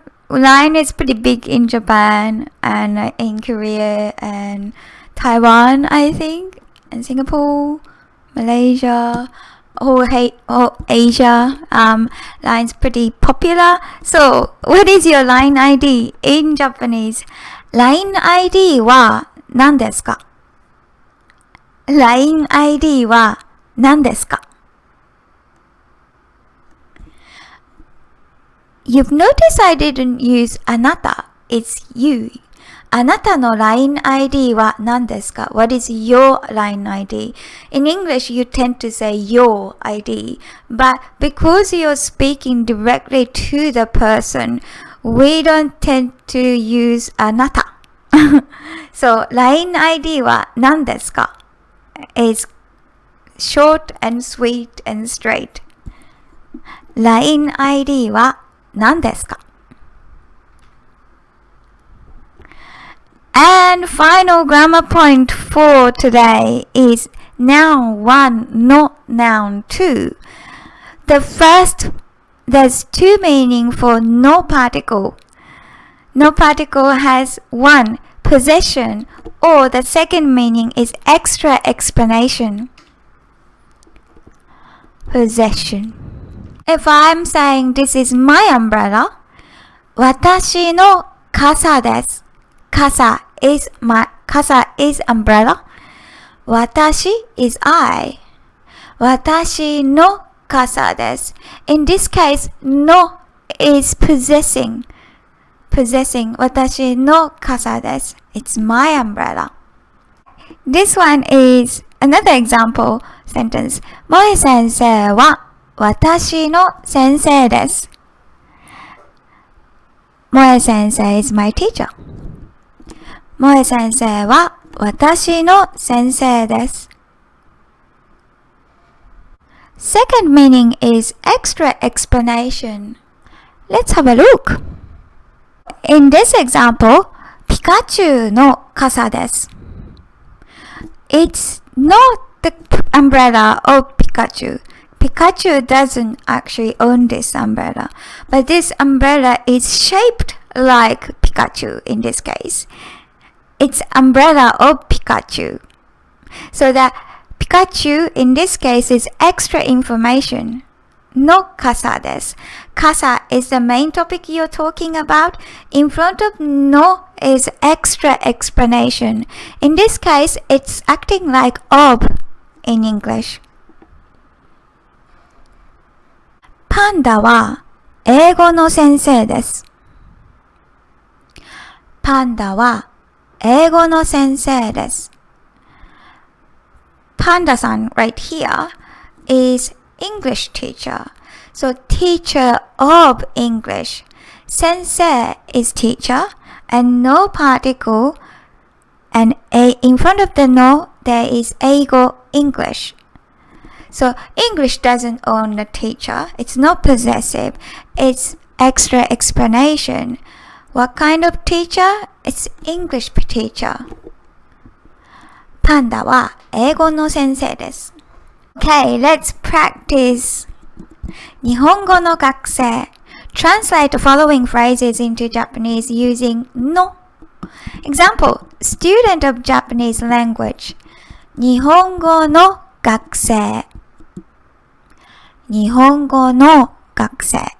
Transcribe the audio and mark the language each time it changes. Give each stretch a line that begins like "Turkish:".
English: Line is pretty big in Japan and in Korea and Taiwan, I think, and Singapore, Malaysia, whole Asia. Line's pretty popular. So, what is your line ID in Japanese?
Japanese: Line ID は何ですか？LINE ID は何ですか？
English: You've noticed I didn't use あなた It's you.
Japanese: あなたの LINE ID は何ですか？
English: What is your LINE ID? In English, you tend to say your ID. But because you're speaking directly to the person, we don't tend to use あなた. So,
Japanese: LINE ID は何ですか？
English: is short and sweet and straight.
Japanese: LINE ID は何ですか？
English: And final grammar point for today is noun 1, not noun 2. The first, there's two meanings for no particle. No particle has 1, possession, or the second meaning is extra explanation. Possession. If I'm saying this is my umbrella,
Japanese: 私の傘です。
English: 傘 is umbrella. 私 is I.
Japanese: 私の傘です。
English: In this case, no is possessing. Possessing
Japanese: 私の傘です。
English: It's my umbrella. This one is another example sentence.
Japanese: 萌え先生は私の先生です。
English: 萌え先生 is my teacher.
Japanese: 萌え先生は私の先生です。
English: Second meaning is extra explanation. Let's have a look. In this example,
Japanese: ピカチュウの傘です。
English: It's not the umbrella of Pikachu. Pikachu doesn't actually own this umbrella, but this umbrella is shaped like Pikachu in this case. It's umbrella of Pikachu. So the Pikachu in this case is extra information.
Japanese: No kasa desu.
English: Kasa is the main topic you're talking about. In front of no is extra explanation. In this case, it's acting like of in English.
Japanese: パンダは英語の先生です。パンダは英語の先生です。
English: Panda-san right here is English teacher. So teacher of English. Sensei is teacher and no particle, and a in front of the no there is eigo English. So English doesn't own the teacher. It's not possessive. It's extra explanation. What kind of teacher? It's English teacher.
Japanese: パンダは英語の先生です。
English: Okay, let's practice.
Japanese: 日本語の学生
English: Translate the following phrases into Japanese using no. Example, student of Japanese language.
Japanese: 日本語の学生。日本語の学生。